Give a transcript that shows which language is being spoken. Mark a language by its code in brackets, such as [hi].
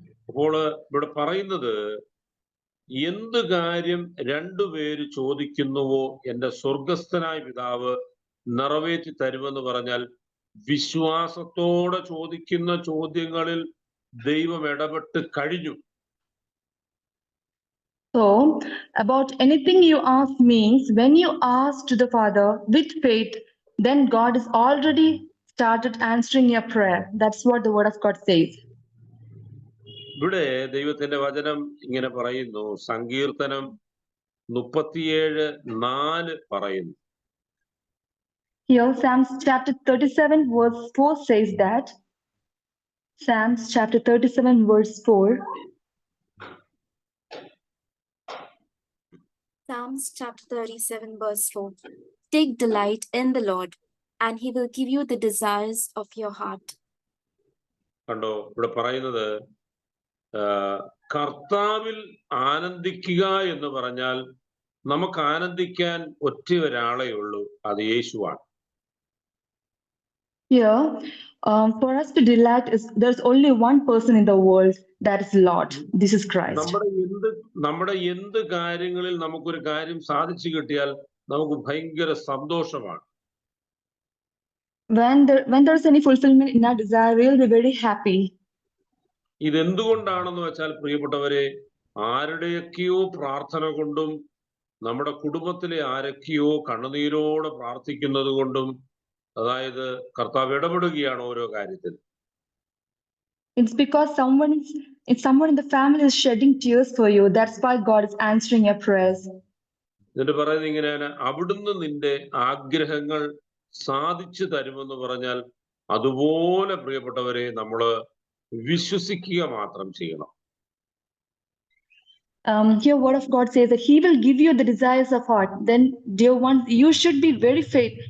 [ml] അപ്പോൾ ഇവിടെ പറയുന്നത്, എന്ത് കാര്യം രണ്ടുപേര് ചോദിക്കുന്നുവോ എന്റെ സ്വർഗസ്ഥനായ പിതാവ് നിറവേറ്റി തരുമെന്ന് പറഞ്ഞാൽ, വിശ്വാസത്തോടെ ചോദിക്കുന്ന ചോദ്യങ്ങളിൽ ദൈവം ഇടപെട്ട് കഴിഞ്ഞു. [en] So, about anything you ask means when you ask to the Father with faith, then God has already started answering your prayer. That's what the word of God says. [ml] ഇവിടെ ദൈവത്തിന്റെ വചനം ഇങ്ങനെ പറയുന്നു, സങ്കീർത്തനം 37:4 പറയുന്നു. [en] Here, Psalms chapter 37 verse 4 says that. Psalms chapter 37 verse 4. Psalms chapter 37, verse 4. Take delight in the Lord, and he will give you the desires of your heart. [ml] കണ്ടോ, ഇവിടെ പറയുന്നത് കർത്താവിൽ ആനന്ദിക്കുക എന്ന് പറഞ്ഞാൽ നമുക്ക് ആനന്ദിക്കാൻ ഒറ്റ ഒരാളേ ഉള്ളൂ, അത് യേശുവാണ്. [en] Here, for us to delight there's only one person in the world, that is Lord. This is Christ. [ml] നമ്മുടെ എന്ത് കാര്യങ്ങളിൽ നമുക്കൊരു കാര്യം സാധിച്ചു കിട്ടിയാൽ നമുക്ക് ഭയങ്കര സന്തോഷമാണ്. [en] When there's any fulfillment in our desire, we'll be very happy. [ml] ഇതെന്തുകൊണ്ടാണെന്ന് വെച്ചാൽ പ്രിയപ്പെട്ടവരെ, ആരുടെയൊക്കെയോ പ്രാർത്ഥന കൊണ്ടും നമ്മുടെ കുടുംബത്തിലെ ആരൊക്കെയോ കണ്ണുനീരോടെ പ്രാർത്ഥിക്കുന്നത് കൊണ്ടും, അതായത് കർത്താവ് ഇടപെടുകയാണ് ഓരോ കാര്യത്തിൽ. [en] It's because someone in the family is shedding tears for you. That's why God is answering your prayers. [ml] എന്നിട്ട് പറയുന്നത് ഇങ്ങനെയാണ്, അവിടുന്ന് നിന്റെ ആഗ്രഹങ്ങൾ സാധിച്ചു തരുമെന്ന് പറഞ്ഞാൽ അതുപോലെ പ്രിയപ്പെട്ടവരെ നമ്മള് വിശ്വസിക്കുക മാത്രം ചെയ്യണം. [en] Here word of God says that he will give you the desires of heart. Then, dear ones, you should be very faithful.